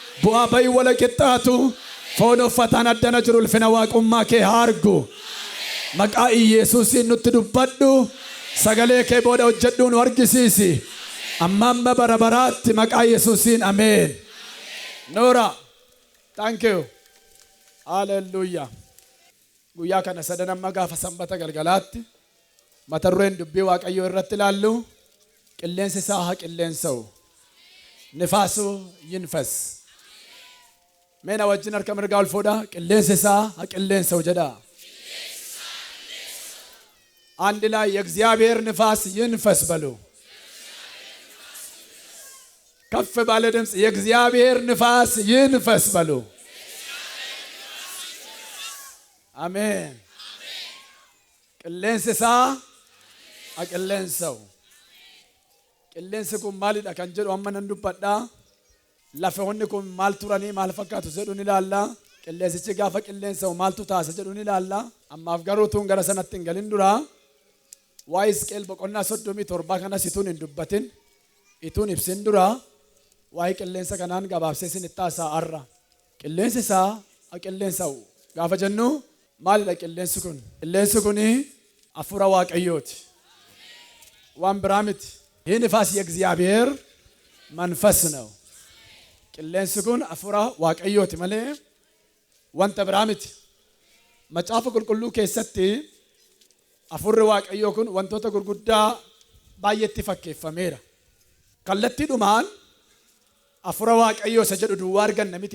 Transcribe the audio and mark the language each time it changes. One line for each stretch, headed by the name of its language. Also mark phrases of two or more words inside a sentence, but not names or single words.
Oromo: Bu'aa bayii wala qixxaatu. Foon uffataan addana jiru ulfina waaqummaa kee haa argu. Maqaa Yesuusiin nutti dubbadhu. Sagalee kee booda hojjedhu nu argisiisi. Amma bara baraatti maqaa Yesuusiin ameen. Noora.
English: Thank you.
Oromo: Hallelujah. Guyyaa kana sadan amma gaafa sanbata galgalaatti mata dureen dubbii Waaqayyoo irratti ilaallu qilleensi isaa haa qilleensa'u.
Amharic: ንፋሱ ይንፈስ.
Oromo: Meena wajjin harka mirgaa ol fuudha. Qilleensi isaa haa qilleensa'u jedha.
Amharic: አንድ ላይ የእግዚአብሔር ንፋስ ይንፈስ በሉ። ከፍ ባለ ድምፅ የእግዚአብሔር ንፋስ ይንፈስ በሉ። አሜን።
Oromo: qilleensi isaa aqilleensaw. Qilleensi kun maalidha kan jedhu amma nan dubbadha. Lafoonni kun maal turanii maal fakkaatu jedhu ni ilaalla. Qilleensichi gaafa qilleensaw maaltu taasa jedhu ni ilaalla. Ammaaf garuu tuun gara sanatti hin galin dura waa'ee Hisqeel boqonnaa 37 kana situun hin dubbatin ituun ibsin dura waa'ee qilleensa kanaan gabaabsee isinitti haasa'arra. Qilleensi isaa aqilleensaw gaafa jennu maalidha qilleensi kun? Qilleensi kun አፉራ waaqayyooti. waan biraa miti.
Amharic: ይህ ንፋስ የእግዚአብሔር መንፈስ ነው።
Oromo: qilleensi kun afuura waaqayyooti malee wanta biraa miti. Macaafa qulqulluu keessatti afuurri waaqayyoo kun wantoota gurguddaa baay'eetti fakkeeffameera. Kallattiidhumaan afuura waaqayyoo isa jedhu duwwaa arganna miti.